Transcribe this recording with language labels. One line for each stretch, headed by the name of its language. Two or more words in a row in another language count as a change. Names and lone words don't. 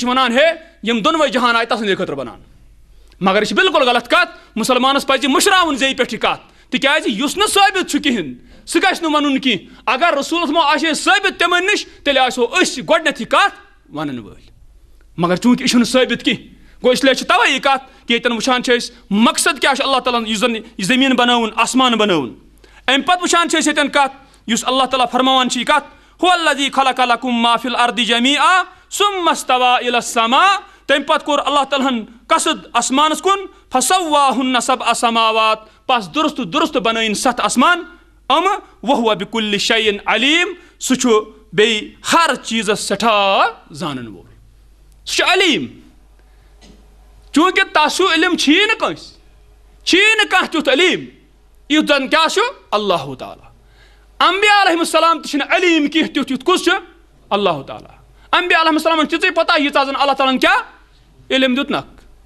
Kashmiri: چھُ ونان ہے یِم دۄنوے جہان آیہِ تسٕنٛدے خٲطرٕ بنان مگر یہِ چھِ بالکل غلط کتھ مُسلمانس پزِ مٔشراوُن زیٚیہِ پٮ۪ٹھ یہِ کتھ تِکیٛازِ یُس نہٕ ثٲبت چھُ کِہینۍ سُہ گژھِ نہٕ ونُن کینٛہہ اگر رسوٗلس منٛز آسہِ ہے ثٲبت تِمن نِش تیٚلہِ آسہو أسۍ گۄڈنیتھ یہِ کتھ ونن وٲلۍ مگر چوٗنٛکہِ یہِ چھُنہٕ ثٲبت کینٛہہ گوٚو
Urdu: اس لیے
Kashmiri: چھِ توے یہِ کتھ کہ ییٚتٮ۪ن وٕچھان چھِ أسۍ مقصد کیٛاہ چھُ اللہ تعالیٰ ہن یُس زن یہِ زمیٖن بنٲوٕن آسمان بنٲوٕن امہِ پتہٕ وٕچھان چھِ أسۍ ییٚتٮ۪ن کتھ یُس اللہ تعالیٰ فرماوان چھِ یہِ کتھ
Arabic: هو الذي خلق لكم ما في الارض جميعا ثم استوى الى السماء
Kashmiri: تمہِ پتہٕ کوٚر اللہ تعالیٰ ہن قصد آسمانس کن
Arabic: فسواہن سبع سماوات
Kashmiri: پس درست بنائن 7 آسمان
Arabic: وہو بکل شیء علیم
Kashmiri: سہ بیٚیہِ ہر چیزس سٹھاہ زانن وول سہ علیم چونکہ تس علم چھی نہ کانٛہہ تیُتھ علیم یُتھ زن کیاہ چھُ اللہ تعالیٰ انبیاء
Arabic: علیہم السلام
Kashmiri: تہِ چھِنہٕ علیم کینٛہہ تیُتھ یُتھ کُس چھُ اللہ تعالیٰ انبیاء
Arabic: علیہم السلام
Kashmiri: تِژٕے پتہ ییٖژاہ زن اللہ تعالیٰ ہن کیاہ علم دیُتنکھ